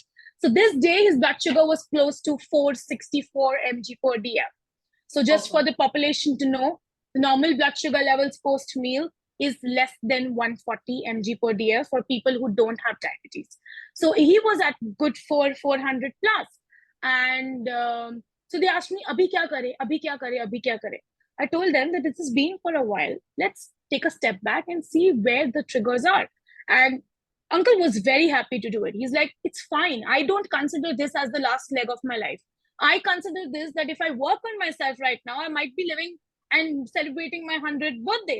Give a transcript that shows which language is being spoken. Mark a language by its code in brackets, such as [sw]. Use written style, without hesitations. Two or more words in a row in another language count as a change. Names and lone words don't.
[en] So this day, his blood sugar was close to 464 mg per dl. So just for the population to know, the normal blood sugar levels post-meal is less than 140 mg per dl for people who don't have diabetes. So he was at good 400 plus. And so they asked me, [hi] अभी क्या करें? अभी क्या करें? अभी क्या करें? [en] I told them that this has been for a while. Let's take a step back and see where the triggers are. And uncle was very happy to do it. He's like, it's fine. I don't consider this as the last leg of my life. I consider this that if I work on myself right now, I might be living and celebrating my 100th birthday.